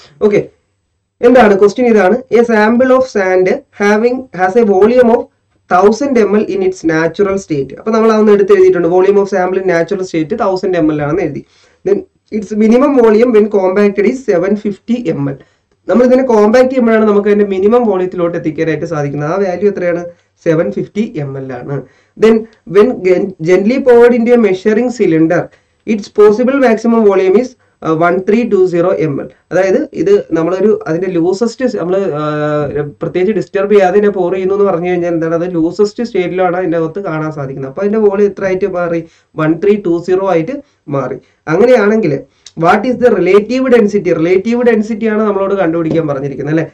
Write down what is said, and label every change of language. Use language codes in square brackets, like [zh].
[en] okay, [ml] എന്താണ് question, ഇതാണ്: [en] A sample of sand has a volume of 1000 ml in its natural state. [ml] അപ്പൊ നമ്മൾ അതൊന്ന് എടുത്ത് എഴുതിയിട്ടുണ്ട്. Volume of sample in natural state 1000 ml ആണെന്ന് എഴുതി. [en] Then its minimum volume when compacted is 750 ml. [ml] നമ്മൾ ഇതിനെ കോമ്പാക്ട് ചെയ്യുമ്പോഴാണ് നമുക്ക് അതിന്റെ മിനിമം വോളിയത്തിലോട്ട് എത്തിക്കാനായിട്ട് സാധിക്കുന്നത്. ആ വാല്യൂ എത്രയാണ്, 750 ml ആണ്. [en] Then when gently poured into a measuring cylinder, its possible maximum volume is 1320 ml. [ml] അതായത് ഇത് നമ്മളൊരു അതിന്റെ ലൂസസ്റ്റ്, നമ്മൾ പ്രത്യേകിച്ച് ഡിസ്റ്റർബ് ചെയ്യാതെ ഇതിനെ പോർ ചെയ്യുന്നു എന്ന് പറഞ്ഞു കഴിഞ്ഞാൽ എന്താണ്, അത് ലൂസസ്റ്റ് സ്റ്റേറ്റിലാണ് അതിൻ്റെ അകത്ത് കാണാൻ സാധിക്കുന്നത്. അപ്പോൾ അതിന്റെ വോളിയം എത്ര ആയിട്ട് മാറി, 1320 ആയിട്ട് മാറി. അങ്ങനെയാണെങ്കിൽ [en] What is the relative density? [ml] Relative density ആണ് നമ്മളോട് കണ്ടുപിടിക്കാൻ പറഞ്ഞിരിക്കുന്നത് അല്ലേ.